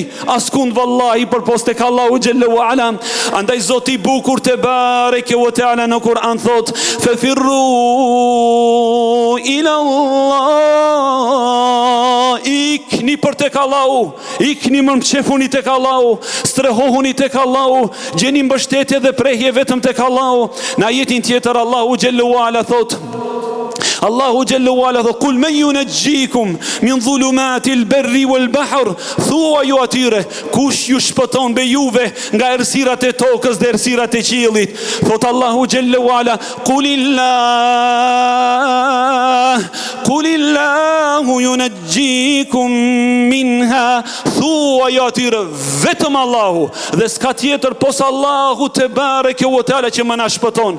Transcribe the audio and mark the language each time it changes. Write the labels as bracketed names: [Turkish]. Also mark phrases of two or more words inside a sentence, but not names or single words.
[Albanian] Askund vallahi përpos tek Allahu [Arabic] جل وعلا. [Albanian] Andaj Zoti i bukur [Arabic] تبارك وتعالى [Albanian] në Kur'an thot: [Arabic] "ففروا إلى الله", [Albanian] ikni për tek Allahu, ikni më mshefuni tek Allahu, strehohuni tek Allahu, gjeni mbështetje dhe prehje vetëm tek Allahu. Në ajetin tjetër Allahu [Arabic] جل وعلا [Albanian] thot: Allahu [Arabic] جل وعلا [Albanian] thot: [Arabic] "قل من ينجيكم من ظلمات البر والبحر", [Albanian] thua ju atyre, kush ju shpëton be juve nga errësirat e tokës dhe errësirat e qiellit? Thot Allahu [Arabic] جل وعلا: "قل الله ينجيكم منها", [Albanian] thua ju atyre, vetëm Allahu dhe s'ka tjetër pos Allahu [Arabic] تبارك وتعالى [Albanian] që më na shpëton.